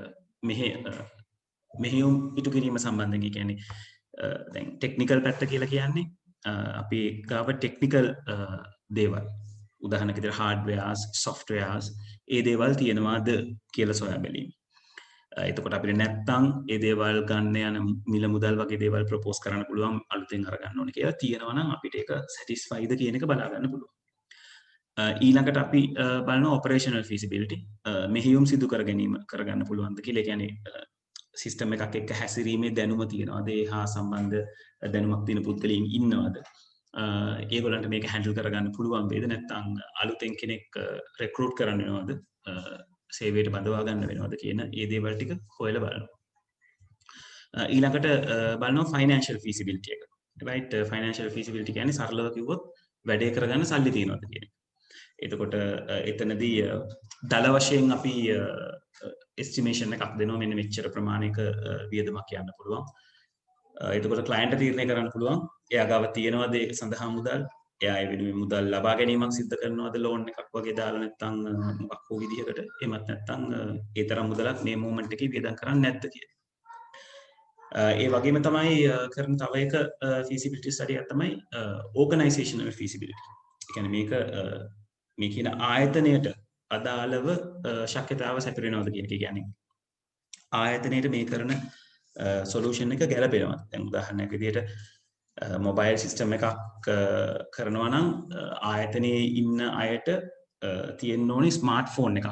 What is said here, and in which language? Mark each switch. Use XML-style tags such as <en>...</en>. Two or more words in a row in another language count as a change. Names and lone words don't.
<si>මෙහෙයුම් ඉටු කිරීම සම්බන්ධයෙන් කියන්නේ දැන් ටෙක්නිකල් පැත්ත කියලා කියන්නේ අපි ගාව ටෙක්නිකල් දේවල් උදාහරණයක් විදිහට</si> <en>hardwares softwares</en> <si>ඒ දේවල් තියෙනවාද කියලා සොයා බැලීම. එතකොට අපිට නැත්තම් ඒ දේවල් ගන්න යන මිල මුදල් වගේ දේවල් ප්‍රොපෝස් කරන්න පුළුවන් අලුතෙන් අරගන්න ඕනේ කියලා තියෙනවා නම් අපිට ඒක satisfy ද කියන එක බලා ගන්න පුළුවන්. ඊළඟට අපි බලනවා</si> <en>operational feasibility</en> <si>මෙහෙයුම් සිදු කර ගැනීම කරගන්න පුළුවන්ද කියලා. ඒ කියන්නේ සිස්ටම් එකක් එක්ක හැසිරීමේ දැනුම තියෙනවද? ඒ හා සම්බන්ධ දැනුමක් තියෙන පුද්ගලයන් ඉන්නවද? ඒගොල්ලන්ට මේක හැන්ඩල් කරගන්න පුළුවන් වේද? නැත්නම් අලුතෙන් කෙනෙක් රෙක්රූට් කරන්න වෙනවද? සේවයට බඳවා ගන්න වෙනවද කියන ඒ දේවල් ටික හොයලා බලනවා. ඊළඟට බලනවා</si> <en>financial feasibility</en> <si>එක. right?</si> <en>financial feasibility</en> <si>කියන්නේ සරලව කිව්වොත් වැඩේ කරගන්න සල්ලි තියෙනවද කියන එක. එතකොට එතනදී දල වශයෙන් අපි estimation එකක් දෙනවා මෙන්න මෙච්චර ප්‍රමාණයක වියදමක් යන්න පුළුවන්. එතකොට client තීරණය කරන්න පුළුවන් එයා ගාව තියෙනවද ඒක සඳහා මුදල්, එයා ඒ වෙනුවෙන් මුදල් ලබා ගැනීමක් සිදු කරනවද loan එකක් වගේ දාලා නැත්නම් මොකක් හෝ විදිහකට, එමත් නැත්නම් ඒ තරම් මුදලක් මේ moment එකේ වියදම් කරන්නේ නැද්ද කියලා. ඒ වගේම තමයි කරන තව එක</si> <en>feasibility study</en> <si>එකක් තමයි</si> <en>organizational feasibility.</en> <si>ඒ කියන්නේ මේක මේ කියන ආයතනයට අදාළව ශක්‍යතාව සැපිරෙනවද කියන එක. කියන්නේ ආයතනයට මේ කරන සොලියුෂන් එක ගැලපෙනවා. දැන් උදාහරණයක් විදිහට</si> <en>mobile system</en> <si>එකක් කරනවා නම් ආයතනයේ ඉන්න අයට තියෙන්න ඕනේ ස්මාර්ට්ෆෝන් එකක්.</si>